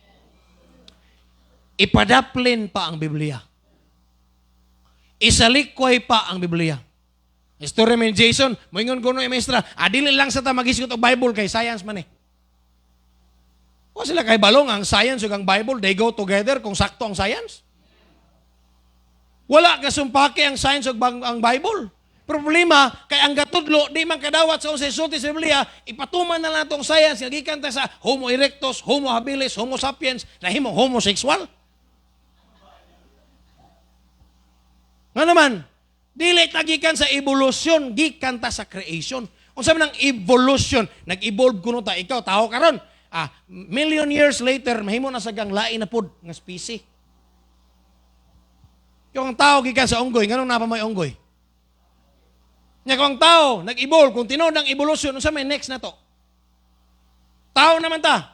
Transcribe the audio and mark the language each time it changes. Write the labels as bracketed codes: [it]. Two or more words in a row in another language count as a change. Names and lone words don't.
[ceb] Ipadaplin pa ang Biblia. Isalikway pa ang Biblia. Story man Jason, moingon kuno maestra, dili lang sa ta mag-isgot og Bible kay science man eh. O sila kay balong ang science ug ang Bible, [en] they go together [ceb] kung sakto ang science. Wala kasumpake ang science ug ang Bible. Problema kay ang gatudlo di man kadawat sa unsay sulti sa Biblia, ipatuman na lang tong science nga gikan ta sa Homo erectus, Homo habilis, Homo sapiens, nahimong homosexual. Nga naman, dili tagikan sa evolution, gikan ta sa creation. [tl] Kung sabi ng evolution, [ceb] nag-evolve kuno ta, ikaw, tao karon. [en] Million years later, [ceb] mahimo na sa gang lain na pod nga species. Yung tao gikan sa unggoy, nganong napamay unggoy? Nya kung tao nag-evolve, kung tinuod ang evolution, unsa may next na to? Tao naman ta.